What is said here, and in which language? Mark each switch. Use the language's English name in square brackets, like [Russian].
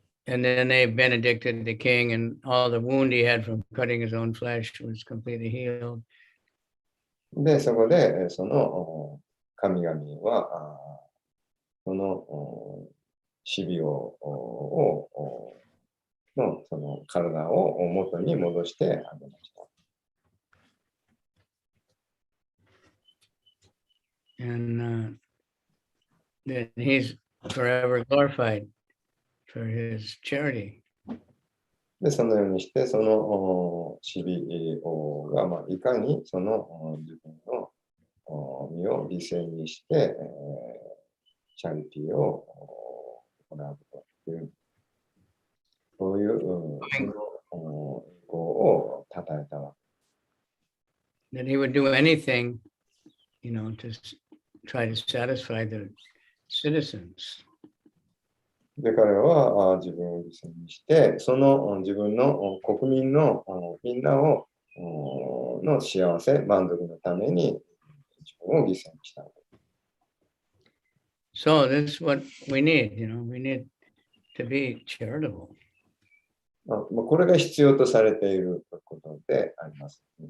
[English] And then they benedicted the king, and all the wound he had from cutting his own flesh was completely healed. [Japanese] で、そこで、その神々は、その死病のその体を元に戻してあげました。 [English] And then he's forever glorified for his charity. [Japanese] で、そのようにして、その死病が、いかにその自分の身を犠牲にして、チャリティーを行うという、そういうその栄光を称えたわけ。 [English] That he would do anything, to try to satisfy the citizens. [Japanese] で、彼は自分を犠牲にして、その自分の国民のみんなをの幸せ、満足のために自分を犠牲にした。 [English] So this is what we need, we need to be charitable. [Japanese] これが必要とされていることであります。